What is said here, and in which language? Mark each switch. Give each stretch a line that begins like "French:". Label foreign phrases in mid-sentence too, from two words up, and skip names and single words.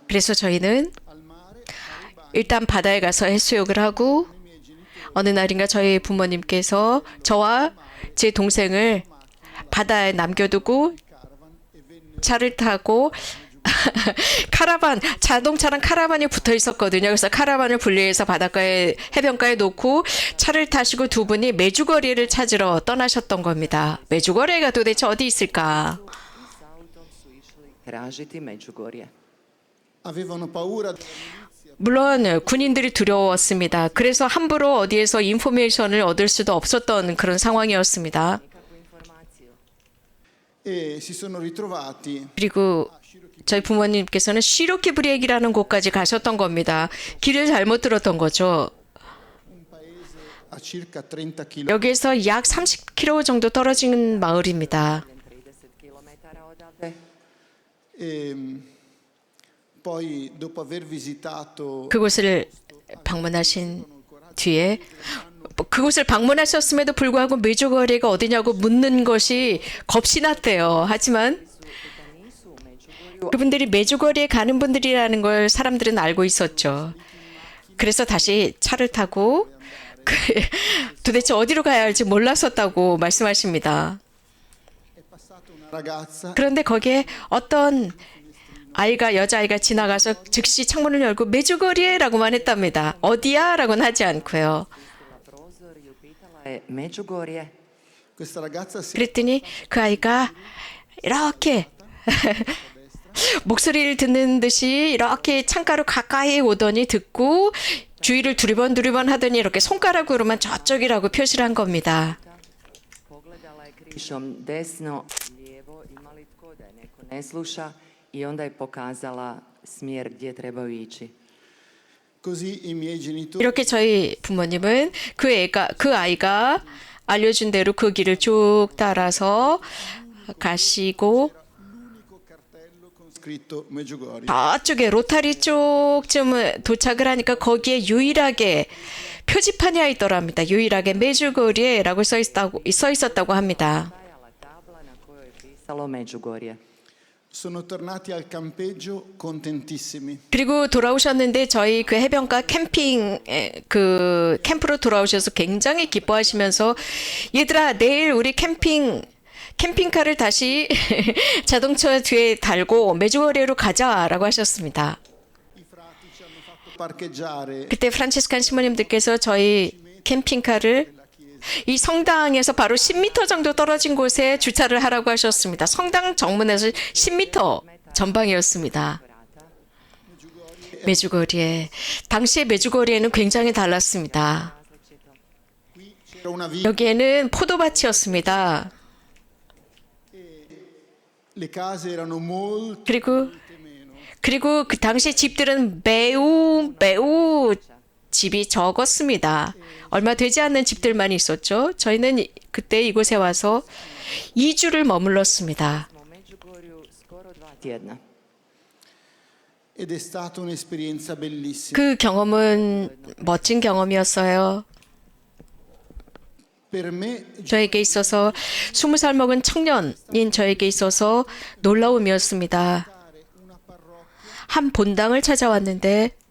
Korean: 그래서 저희는
Italian: al mare,
Korean: 일단 바다에 가서 해수욕을 하고 어느 날인가 저희 부모님께서 저와 제 동생을 바다에 남겨두고 차를 타고 자동차랑 카라반이 붙어 있었거든요. 그래서 카라반을 분리해서 바닷가에 해변가에 놓고 차를 타시고 두 분이 메주거리를 찾으러 떠나셨던 겁니다. 메주거리가 도대체 어디 있을까?
Croatian: S autom su išli tražiti Međugorje.
Italian: avevano paura
Korean: 물론 군인들이 두려웠습니다. 그래서 함부로 어디에서 인포메이션을 얻을 수도 없었던 그런 상황이었습니다.
Croatian: Nikakvu informaciju.
Italian: e si sono ritrovati
Korean: 그리고 저희 부모님께서는 시로키브리액이라는 곳까지 가셨던 겁니다. 길을 잘못 들었던 거죠.
Italian: un paese a circa 30 km.
Korean: 여기에서 약 30km 정도 떨어진 마을입니다.
Croatian: 30 kilometara odavde.
Italian: E poi dopo aver visitato
Korean: 그곳을 방문하신 뒤에 그곳을 방문하셨음에도 불구하고 메주거리가 어디냐고 묻는 것이 겁이 났대요. 하지만
Croatian: Da nisu u Međugorju,
Korean: 그분들이 메주거리에 가는 분들이라는 걸 사람들은 알고 있었죠. 그래서 다시 차를 타고 도대체 어디로 가야 할지 몰랐었다고 말씀하십니다.
Italian: è passata una ragazza
Korean: 그런데 거기에 어떤 여자아이가 지나가서 즉시 창문을 열고 메주거리에라고만 했답니다. 어디야? 라고는 하지 않고요.
Croatian: na prozor i upitala je Međugorje.
Italian: questa ragazza si
Korean: 그랬더니 그 아이가 이렇게 목소리를 듣는 듯이 이렇게 창가로 가까이 오더니 듣고 주위를 두리번 하더니 이렇게 손가락으로만 저쪽이라고 표시를 한 겁니다.
Croatian: Pogledala je križom desno, lijevo, ima li tko da je neko ne sluša i onda je pokazala smjer gdje trebaju ići.
Italian: Così i miei genitori
Korean: 이렇게 저희 부모님은 그 아이가 알려준 대로 그 길을 쭉 따라서 가시고
Italian: l'unico cartello con scritto Medjugorje.
Korean: 저쪽에 로타리 쪽쯤 도착을 하니까 거기에 유일하게 표지판이 있더랍니다. 유일하게 메주고리에라고 써 있었다고 합니다.
Croatian: Stajala tabla na kojoj je pisalo Međugorje.
Italian: Sono tornati al campeggio contentissimi.
Korean: 그리고 돌아오셨는데 저희 그 해변가 그 캠프로 돌아오셔서 굉장히 기뻐하시면서 얘들아 내일 우리 캠핑카를 다시 자동차 뒤에 달고 메주고리에로 가자라고 하셨습니다.
Italian: I frati ci hanno fatto parcheggiare
Korean: 그때 프란치스칸 시모님들께서 저희 캠핑카를 이 성당에서 바로 10m 정도 떨어진 곳에 주차를 하라고 하셨습니다. 성당 정문에서 10m 전방이었습니다. 메주고리에 당시의 메주고리에는 굉장히 달랐습니다.
Italian: qui c'era una via,
Korean: 여기에는 포도밭이었습니다.
Italian: le case erano molto
Korean: 그리고 그 당시 집들은 매우 집이 적었습니다. 얼마 되지 않는 집들만 있었죠. 저희는 그때 이곳에 와서 2주를 머물렀습니다.
Croatian: U Međugorju skoro 2 tjedna.
Italian: ed è stata un'esperienza bellissima.
Korean: 그 경험은 멋진 경험이었어요.
Italian: Per me
Korean: 저에게 있어서 20살 먹은 청년인 저에게 있어서 놀라움이었습니다. 한 본당을 찾아왔는데